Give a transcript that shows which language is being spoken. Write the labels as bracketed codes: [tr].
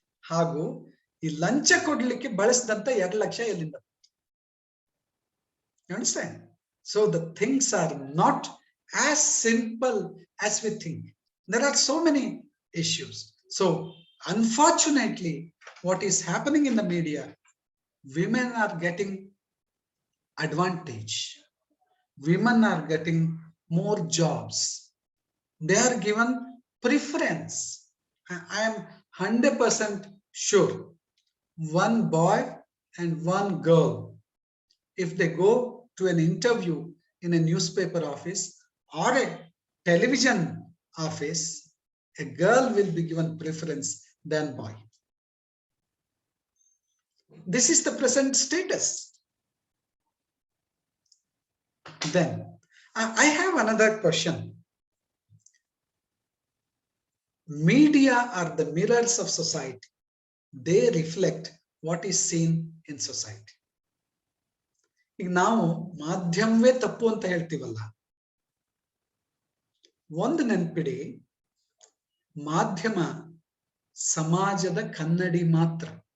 [kn] ಹಾಗೂ ಈ ಲಂಚ ಕೊಡ್ಲಿಕ್ಕೆ ಬಳಸಿದಂತ 2 ಲಕ್ಷ ಎಲ್ಲಿಂದ ಬಂತು? [en] You understand? So the things are not as simple as we think. There are so many issues. So unfortunately, what is happening in the media, women are getting advantage. Women are getting more jobs. They are given preference. I am 100% sure one boy and one girl, if they go to an interview in a newspaper office or a television office, a girl will be given preference than boy. This is the present status. Then I have another question. Media are the mirrors of society. They reflect what is seen in society. [kn] ಈಗ ನಾವು ಮಾಧ್ಯಮವೇ ತಪ್ಪು ಅಂತ ಹೇಳ್ತೀವಲ್ಲ, ಒಂದು ನೆನ್ಪಿಡಿ, ಮಾಧ್ಯಮ ಸಮಾಜದ ಕನ್ನಡಿ ಮಾತ್ರ.